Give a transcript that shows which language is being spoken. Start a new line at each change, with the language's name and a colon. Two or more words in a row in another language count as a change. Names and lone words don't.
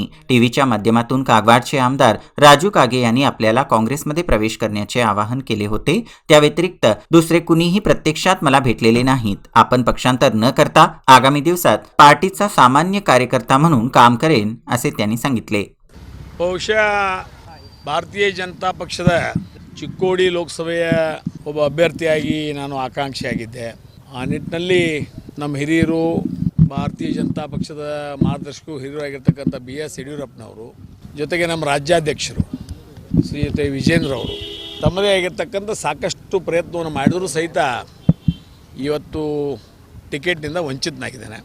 Marathi: टीव्हीच्या माध्यमातून कागवाडचे आमदार राजू कागे यांनी आपल्याला काँग्रेसमध्ये प्रवेश करण्याचे आवाहन केले होते. त्या व्यतिरिक्त दुसरे कुणीही प्रत्यक्षात मला भेटलेले नाहीत. आपण पक्षांतर न करता आगामी दिवसात पार्टीचा सामान्य कार्यकर्ता म्हणून काम करेन असे त्यांनी सांगितले.
Kannada: ಬಹುಶಃ ಭಾರತೀಯ ಜನತಾ ಪಕ್ಷದ ಚಿಕ್ಕೋಡಿ ಲೋಕಸಭೆಯ ಒಬ್ಬ ಅಭ್ಯರ್ಥಿಯಾಗಿ ನಾನು ಆಕಾಂಕ್ಷಿಯಾಗಿದ್ದೆ. ಆ ನಿಟ್ಟಿನಲ್ಲಿ ನಮ್ಮ ಹಿರಿಯರು, ಭಾರತೀಯ ಜನತಾ ಪಕ್ಷದ ಮಾರ್ಗದರ್ಶಕರು ಹಿರಿಯರಾಗಿರ್ತಕ್ಕಂಥ ಬಿ.ಎಸ್. ಯಡಿಯೂರಪ್ಪನವರು, ಜೊತೆಗೆ ನಮ್ಮ ರಾಜ್ಯಾಧ್ಯಕ್ಷರು ಶ್ರೀಯುತ ವಿಜೇಂದ್ರ ಅವರು ತಮ್ಮದೇ ಆಗಿರ್ತಕ್ಕಂಥ ಸಾಕಷ್ಟು ಪ್ರಯತ್ನವನ್ನು ಮಾಡಿದರೂ ಸಹಿತ ಇವತ್ತು ಟಿಕೆಟ್ನಿಂದ ವಂಚಿತನಾಗಿದ್ದೇನೆ.